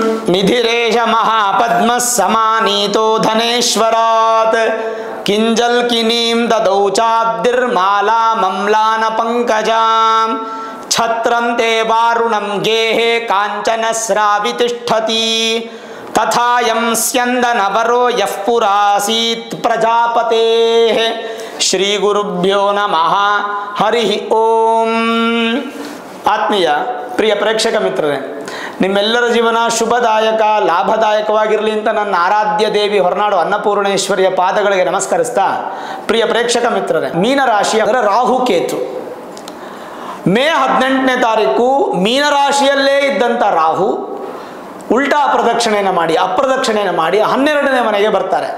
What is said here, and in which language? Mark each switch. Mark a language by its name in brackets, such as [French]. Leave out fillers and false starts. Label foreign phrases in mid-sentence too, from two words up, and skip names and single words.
[Sanskrit] मिधिरेश महापद्म समानीतो धनेश्वरात् किंजल्किनीं ददौ चाब्दिर्माला मम्लान पंकजां छत्रं ते वारुणं गेहे कांचन स्रावितिष्ठति तथायं स्यन्दनवरो यः पुरासीत् प्रजापतेः श्री गुरुभ्यो नमः हरि ओम। [Kannada] ಆತ್ಮೀಯ ಪ್ರಿಯ ಪ್ರೇಕ್ಷಕ ಮಿತ್ರರೇ, ನಿಮ್ಮೆಲ್ಲರ ಜೀವನ ಶುಭದಾಯಕ ಲಾಭದಾಯಕವಾಗಿರಲಿ ಅಂತ ನನ್ನ ಆರಾಧ್ಯ ದೇವಿ ಹೊರನಾಡು ಅನ್ನಪೂರ್ಣೇಶ್ವರಿಯ ಪಾದಗಳಿಗೆ ನಮಸ್ಕರಿಸ್ತಾ, ಪ್ರಿಯ ಪ್ರೇಕ್ಷಕ ಮಿತ್ರರೇ, ಮೀನರಾಶಿಯ ರಾಹುಕೇತು ಮೇ 18ನೇ ತಾರೀಕು ಮೀನರಾಶಿಯಲ್ಲೇ ಇದ್ದಂಥ ರಾಹು ಉಲ್ಟಾ ಪ್ರದಕ್ಷಿಣೆಯನ್ನು ಮಾಡಿ ಅಪ್ರದಕ್ಷಿಣೆಯನ್ನು ಮಾಡಿ 12ನೇ ಮನೆಗೆ ಬರ್ತಾರೆ.